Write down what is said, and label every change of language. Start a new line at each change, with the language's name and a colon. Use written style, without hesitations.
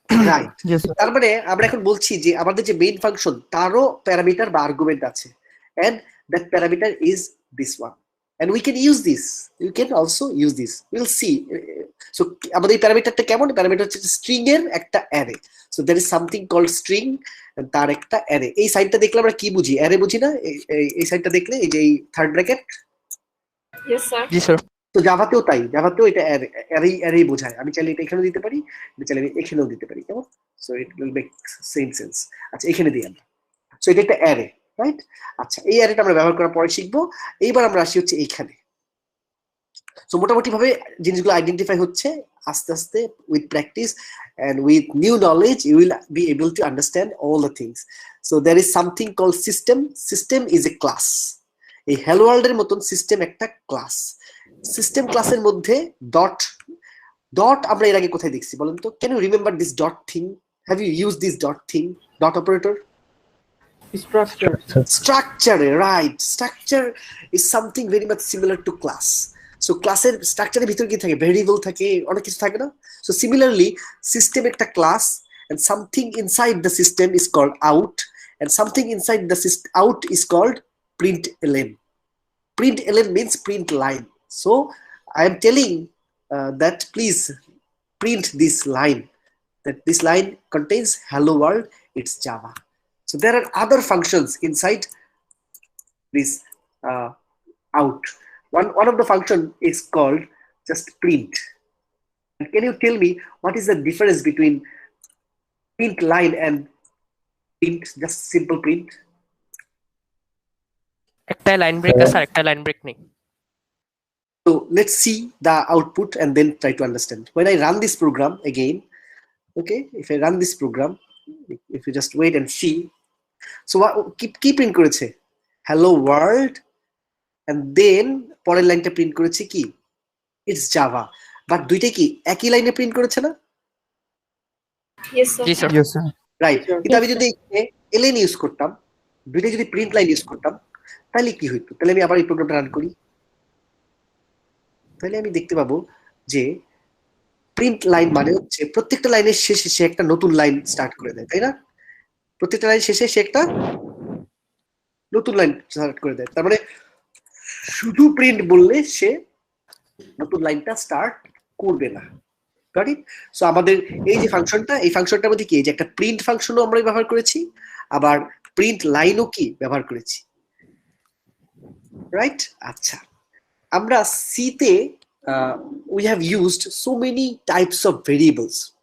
English: Right.
Bangla: তার মানে আমরা এখন বলছি যে আমাদের যে মেইন ফাংশন তারও প্যারামিটার বা আর্গুমেন্ট আছে,
English: And that parameter is this one, and we can use this. You can also use this. We'll see. So
Bangla: আমাদের প্যারামিটারটা কেমন? প্যারামিটার হচ্ছে স্ট্রিং এর একটা array.
English: So there is something called string and
Bangla: তার একটা array. এই সাইডটা দেখলে আমরা কি বুঝি? অ্যারে বুঝি না? এই সাইডটা দেখলে এই যে এই থার্ড ব্র্যাকেট।
English: Yes sir.
Bangla: জি স্যার। তো জাভাতেও তাই, জাভাতেও এটা অ্যারেই বোঝায়। আমি চাইলে এটা এখানেও দিতে পারি, আমি চাইলে এখানেও দিতে পারি, কেমন?
English: So it will make same sense.
Bangla: আচ্ছা এখানে দিই আমরা। সো এটা একটা অ্যারে, রাইট? আচ্ছা এই অ্যারেটা আমরা ব্যবহার করার পরে শিখবো। এইবার আমরা আসি হচ্ছে এইখানে। সো মোটামুটি ভাবে জিনিসগুলো আইডেন্টিফাই হচ্ছে আস্তে আস্তে with practice
English: and with new knowledge you will be able to understand all the things. So there is something called system. System is a class.
Bangla: এই hello world এর মতন সিস্টেম একটা ক্লাস। সিস্টেম ক্লাসের মধ্যে dot আমরা এর আগে কোথায় দেখছি বলেন তো?
English: Can you remember this dot thing? Have you use this dot thing, dot operator? Structure, right? Structure is something very much similar to class.
Bangla: So ক্লাসের স্ট্রাকচারের ভিতরে কি থাকে? ভেরিয়েবল থাকে, অনেক কিছু থাকে না?
English: So similarly system
Bangla: একটা class
English: and something inside the system is called out and something inside the out is called println. Println means print line. So I am telling that please print this line, that this line contains hello world, it's Java. So there are other functions inside this out. One of the function is called just print. And can you tell me what is the difference between print line and print, just simple print?
Bangla: একটা line break আছে আর একটা line break নেই।
English: So let's see the output and then try to understand. When I run this program again, okay, if I run this program, if you just wait and see, so what keep print করেছে hello world and then
Bangla: পরের লাইনটা print করেছে কি
English: it's Java,
Bangla: but দুইটাই কি একই লাইনে print করেছে না?
English: Yes sir.
Bangla: জি স্যার।
English: Yes, sir. Right.
Bangla: কিন্তু আমি যদি এলএন ইউজ করতাম, দুইটাই যদি প্রিন্ট লাইন ইউজ করতাম তাহলে কি হইতো? তাহলে আমি আবার এই প্রোগ্রামটা রান করি, তাহলে আমি দেখতে পাবো যে প্রিন্ট লাইন মানে হচ্ছে প্রত্যেকটা লাইনের শেষে সে একটা নতুন লাইন স্টার্ট করে দেয়, তাই না? প্রত্যেকটা লাইন শেষে সে একটা নতুন লাইন স্টার্ট করে দেয়। তার মানে শুধু প্রিন্ট বললে সে নতুন লাইনটা স্টার্ট করবে না। Got it? সো আমাদের এই যে ফাংশনটা, এই ফাংশনটার মধ্যে কি, এই যে একটা প্রিন্ট ফাংশনও আমরা ব্যবহার করেছি, আবার প্রিন্ট লাইনও কি ব্যবহার করেছি, রাইট? আচ্ছা আমরা সিতে
English: we have used so many types of variables.